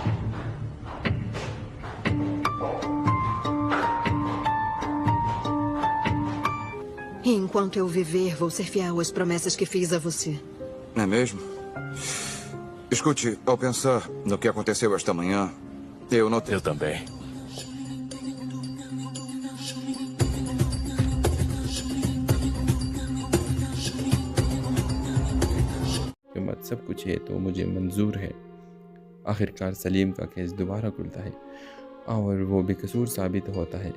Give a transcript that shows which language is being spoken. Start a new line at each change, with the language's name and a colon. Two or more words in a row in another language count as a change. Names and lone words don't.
Portuguese: E enquanto eu viver, vou ser fiel às promessas que fiz a você. Não é mesmo? Escute, ao pensar no que aconteceu esta manhã, eu notei... Eu também.
Hindi: मत सब कुछ है तो मुझे मंजूर है। आखिरकार सलीम का केस दोबारा खुलता है और वो बेकसूर साबित होता है।